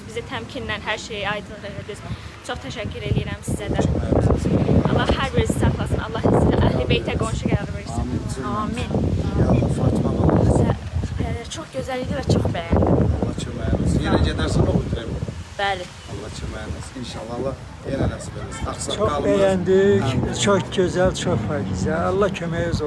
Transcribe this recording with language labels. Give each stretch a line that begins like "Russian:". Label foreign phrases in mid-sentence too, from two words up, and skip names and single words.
Azerbaijani: Bizi təmkinlə hər şeyi aydın ediniz. Çox təşəkkür edirəm sizə də. Allah hər birinizi saxlasın. Allah sizə əhl-i beytə qonşu qərar versin. Amin. Ya Allah, Fatıma baba. Çox gözəl idi və çox bəyəndim. Allah köməyiniz olsun. Yenə gedərsən o götürəm. Bəli. Allah köməyiniz olsun. İnşallah Allah yenə nəsib eləsin.
Turkish: Çok beğendik. Çok güzel, çok güzel.
Azerbaijani: Allah köməyiniz olsun.